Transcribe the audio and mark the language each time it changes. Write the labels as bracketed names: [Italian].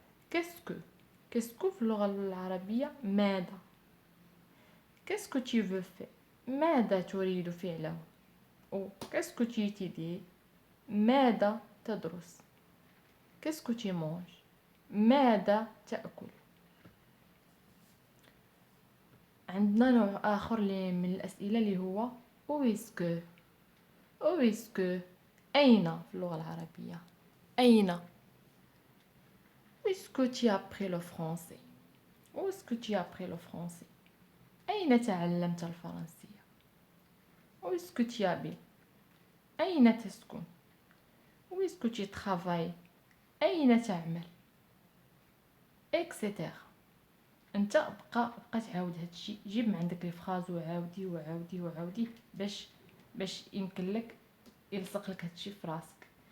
[Arabic] كاسكو في اللغه العربيه ماذا، كاسكو [French] tu veux faire، [Arabic] ماذا تريد فعله، او كاسكو [French] tu étudies، [Arabic] ماذا تدرس، كاسكو [French] tu manges، [Arabic] ماذا تأكل. عندنا نوع آخر من الأسئلة اللي هو أويسكو. أين في اللغة العربية، أين. [French] أويسكو tu as appris le français، أويسكو tu as appris le français. [Arabic] أين تعلمت الفرنسية. أويسكو [French] tu habites، [Arabic] أين تسكن. أويسكو [French] tu travailles، [Arabic] أين تعمل، إكسيتيرا. انت بقى تعاود هادشي، جيب من عندك لي فراز وعاودي باش يمكن لك يلصق لك هادشي في راسك.